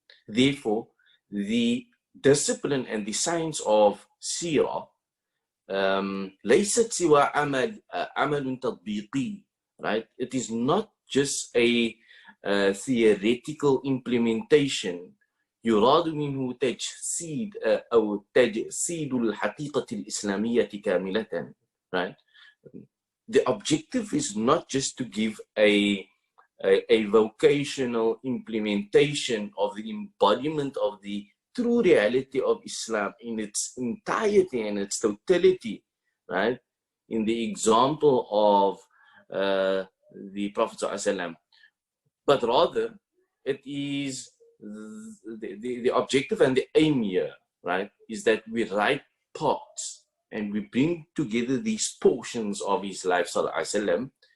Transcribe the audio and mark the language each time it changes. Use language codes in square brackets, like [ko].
[en] Therefore, the discipline and the science of Seerah ليست سوى عمل تطبيقي, right? It is not just a theoretical implementation. [ar] يراد منه تجسيد أو تجسيد الحقيقة الإسلامية كاملة, right? [en] The objective is not just to give a vocational implementation of the embodiment of the true reality of Islam in its entirety and its totality, right? In the example of the Prophet ﷺ, but rather it is the objective and the aim here, right, is that we write parts and we bring together these portions of his life, sallallahu